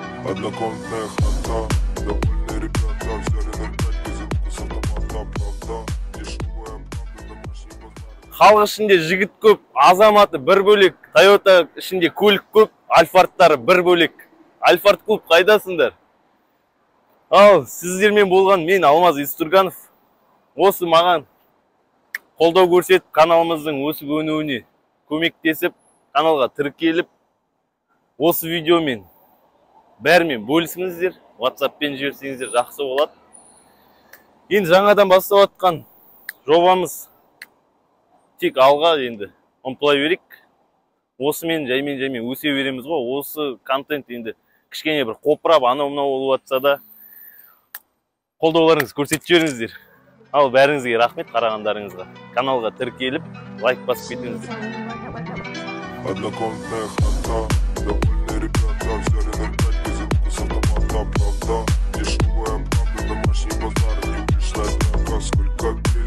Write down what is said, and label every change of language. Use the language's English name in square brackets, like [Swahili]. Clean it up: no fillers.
[Russian] Однокомнатная хата, довольные ребята взяли на 5 без вкуса томата, правда, дешевая правда, домашний базар. [Kazakh] Халық ішінде жігіт көп, азаматы бір бөлек, Toyota ішінде көлік көп, альфардтары бір бөлек. Альфард клуб қайдасыңдар? Ал, сіздермен болған мен Алмаз Истурганов. Осы маған қолдау көрсетіп, каналымыздың өсіп өнуіне көмектесіп, каналға тіркеліп, осы видеомен бәрімен бөлісіңіздер, WhatsApp-пен жіберсеңіздер жақсы болады. Енді жаңадан бастап жатқан жобамыз тек алға енді ұмтылай берейік. Осымен жаймен өсе береміз ғой. Осы контент енді кішкене бір қопырап, анау-мынау болып жатса да қолдауларыңыз көрсетіп жіберіңіздер. Ал бәріңізге рахмет қарағандарыңызға. Каналға тіркеліп, лайк басып кетіңіздер. [Russian] Однокомнатная хата, довольные ребята взяли на 5 без вкуса томата, правда, дешевая правда, домашний базар, не пришла драка, сколько